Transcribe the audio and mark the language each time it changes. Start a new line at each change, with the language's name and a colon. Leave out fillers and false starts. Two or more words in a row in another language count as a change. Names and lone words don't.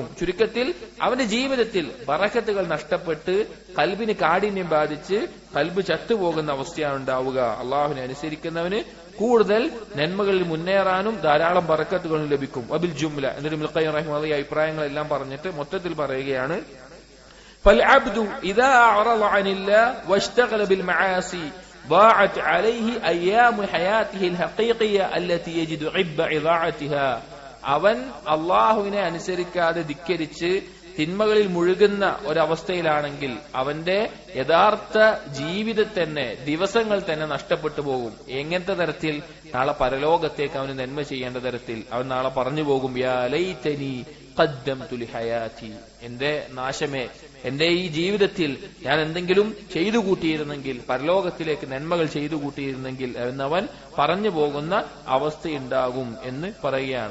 Malayalam: ചുരുക്കത്തിൽ അവന്റെ ജീവിതത്തിൽ ബറക്കത്തുകൾ നഷ്ടപ്പെട്ട് ഖൽബിന് കാഠിന്യം ബാധിച്ച് ഖൽബ് ചത്തുപോകുന്ന അവസ്ഥയാണ് ഉണ്ടാവുക. അള്ളാഹുവിനെ അനുസരിക്കുന്നവന് കൂടുതൽ നന്മകളിൽ മുന്നേറാനും ധാരാളം ബറക്കത്തുകളും ലഭിക്കും.
Arabic: وبالجملة,
Malayalam: എന്നിട്ട് ഇബ്നുൽ ഖയ്യിം റഹിമഹുല്ലാഹി അഭിപ്രായങ്ങളെല്ലാം പറഞ്ഞിട്ട് മൊത്തത്തിൽ പറയുകയാണ്,
Arabic: فالعبد إذا أعرض عن الله واشتغل بالمعاصي ضاعت عليه أيام حياته الحقيقية التي يجد عب إضاعتها.
Malayalam: അവൻ അള്ളാഹുവിനെ അനുസരിക്കാതെ ധിക്കരിച്ച് തിന്മകളിൽ മുഴുകുന്ന ഒരവസ്ഥയിലാണെങ്കിൽ അവന്റെ യഥാർത്ഥ ജീവിതം തന്നെ, ദിവസങ്ങൾ തന്നെ നഷ്ടപ്പെട്ടു പോകും. എങ്ങനത്തെ തരത്തിൽ? നാളെ പരലോകത്തേക്ക് അവന് നന്മ ചെയ്യേണ്ട തരത്തിൽ. അവൻ നാളെ പറഞ്ഞു പോകും,
Arabic: يا ليتني قدمت لحياتي,
Malayalam: എന്റെ നാശമേ, എന്റെ ഈ ജീവിതത്തിൽ ഞാൻ എന്തെങ്കിലും ചെയ്തു കൂട്ടിയിരുന്നെങ്കിൽ, പരലോകത്തിലേക്ക് നന്മകൾ ചെയ്തു കൂട്ടിയിരുന്നെങ്കിൽ എന്നവൻ പറഞ്ഞു പോകുന്ന അവസ്ഥയുണ്ടാകും എന്ന് പറയുകയാണ്.